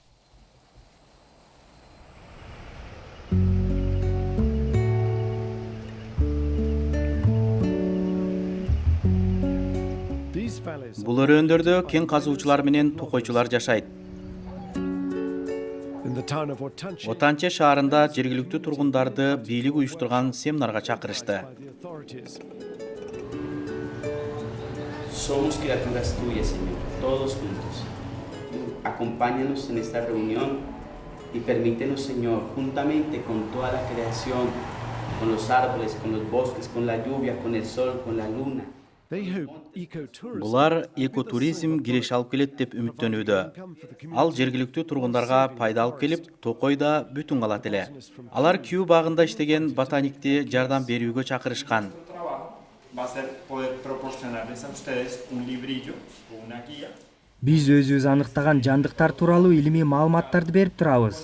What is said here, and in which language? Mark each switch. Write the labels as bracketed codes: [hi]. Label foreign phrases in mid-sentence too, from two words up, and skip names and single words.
[ky] Бул өрөөндөрдө кен казуучулар менен токойчулар жашайт. Отанче шаарында жергиликтүү тургундарды бийлик уюштурган семинарга чакырышты. [es] Somos criaturas tuyas, Señor, todos juntos. Acompáñanos en esta reunión y permítenos, Señor, juntamente con toda la creación, con los árboles, con los bosques, con la lluvia, con el sol, con la luna. [ky] Булар экотуризм киреш алып келет деп үмүттөнүүдө. Ал жергиликтүү тургундарга пайда алып келип, Токойда бүтүн калат эле. Алар Күү багында иштеген ботаникти жардам берүүгө чакырышкан. Биз өзүбүз аныктаган жандыктар тууралуу илимий маалыматтарды берип турабыз.